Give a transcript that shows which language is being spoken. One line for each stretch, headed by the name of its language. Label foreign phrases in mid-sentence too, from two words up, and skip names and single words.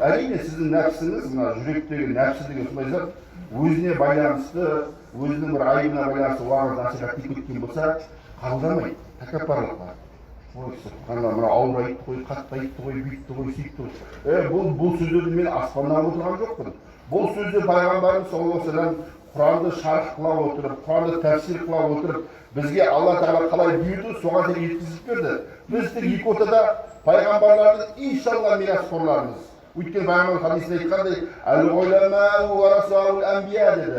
Kazakh: Әрине сіздің нәпсіңіз, мына жүректегі нәпсі деген сондай зат, өзіне байланысты, өзінің бір айыбына байланысты уағыз насихат кеткен болса, қабылдамайды, тәкаппарлық бар. ой субханалла, мына ауыр айтты ғой, қатты айтты ғой, бүйтті ғой, сөйтті ғой. Бұл сөздерді мен аспаннан отырған жоқпын. Бұл сөздер пайғамбарымыз
Arabic: صلى الله عليه وسلم
Kazakh: Құранды шарх қыла отырып, Құранды тәфсир қыла отырып, бізге Алла тағала қалай бұйырды, соған дейін жеткізіп берді. Біз тек екі ортада пайғамбарлардың иншалла мирасқорларымыз. Өйткені пайғамбар хадисінде айтқандай,
Arabic: العلماء ورثة الأنبياء
Kazakh: деді.